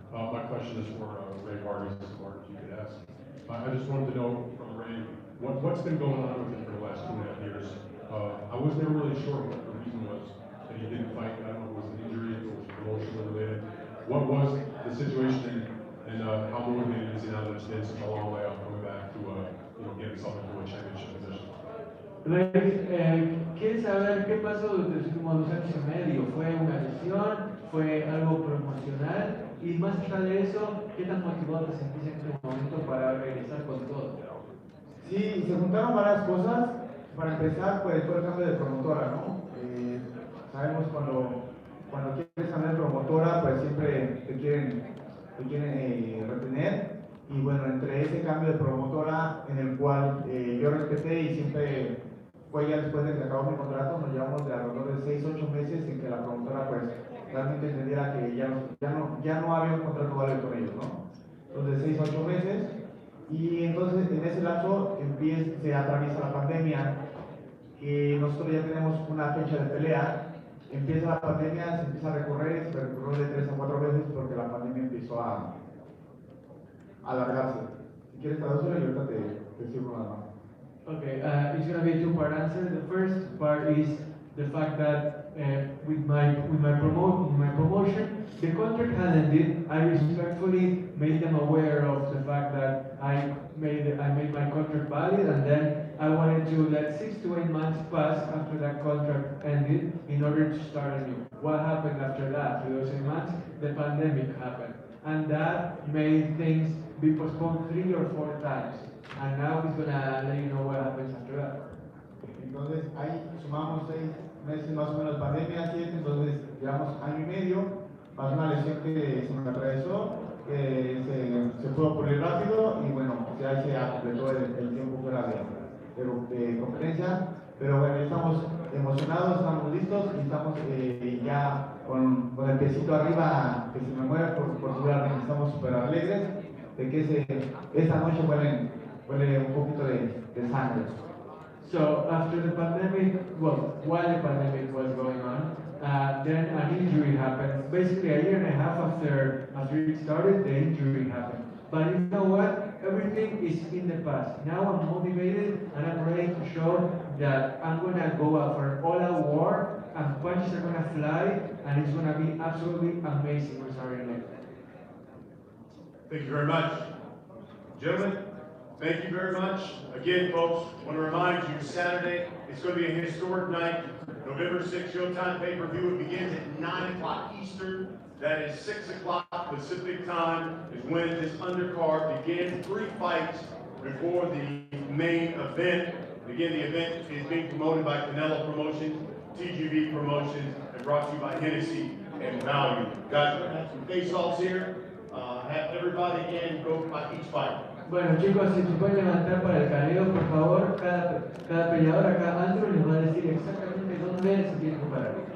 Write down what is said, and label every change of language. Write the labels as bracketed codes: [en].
[en] My question is for Ray Vargas, if you could ask. I just wanted to know from Ray, what's been going on with him for the last 2.5 years? I was never really sure what the reason was that he didn't fight. I don't know if it was an injury, if it was emotionally related. What was the situation, and how motivated is he now that it's been such a long way out coming back to get himself into a championship position? [es] ¿Quiere saber qué pasó durante los últimos 2 años y medio? ¿Fue una lesión? ¿Fue algo promocional? Y más allá de eso, ¿qué tan motivado te sentís en este momento para regresar con todo? Sí, se juntaron varias cosas. Para empezar, pues fue el cambio de promotora, ¿no? Sabemos cuando quieres cambiar de promotora, pues siempre te quieren retener. Y bueno, entre ese cambio de promotora en el cual yo respeté y siempre fue ya después de que acabó mi contrato, nos llevamos de alrededor de 6-8 meses en que la promotora pues realmente entendiera que ya no había un contrato válido con ellos, ¿no? Entonces 6-8 meses, y entonces en ese lapso se atraviesa la pandemia, y nosotros ya tenemos una fecha de pelea. Empieza la pandemia, se empieza a recorrer, se recorrió de 3 a 4 veces porque la pandemia empezó a alargarse. Si quieres traducirlo y ahorita te sigo nada más. [en] Okay, it's going to be a two-part answer. The first part is the fact that with my promotion, the contract had ended. I respectfully made them aware of the fact that I made my contract valid, and then I wanted to let 6 to 8 months pass after that contract ended in order to start anew. What happened after that? For those 8 months, the pandemic happened, and that made things be postponed 3 or 4 times. And now he's gonna let you know what happens after that. [es] Entonces ahí sumamos 6 meses más o menos de pandemia, 7, entonces llevamos año y medio, más una lesión que se me atravesó, que se pudo pulir rápido, y bueno, ya se completó el tiempo fuera de competencia. Pero bueno, estamos emocionados, estamos listos y estamos ya con el piecito arriba que se me mueve por seguramente. Estamos súper alegres de que esta noche huele un poquito de sangre. [en] So after the pandemic, well, while the pandemic was going on, then an injury happened. Basically, a year and a half after it started, the injury happened. But you know what? Everything is in the past. Now I'm motivated and I'm ready to show that I'm gonna go out for an all-out war, and punches are gonna fly, and it's gonna be absolutely amazing. Rosario Nick. Thank you very much. Gentlemen, thank you very much. Again, folks, I want to remind you, Saturday, it's going to be a historic night. November 6th, Showtime pay-per-view. It begins at 9 o'clock Eastern. That is 6 o'clock Pacific time is when this undercard begins. 3 fights before the main event. Again, the event is being promoted by Canelo Promotions, TGV Promotions, and brought to you by Hennessy and Value. Guys, we're going to have some face-offs here. Have everybody again go by each fight. [es] Bueno chicos, si se pueden levantar para el careo, por favor, cada peleador acá, Andrew les va a decir exactamente dónde se tiene que parar.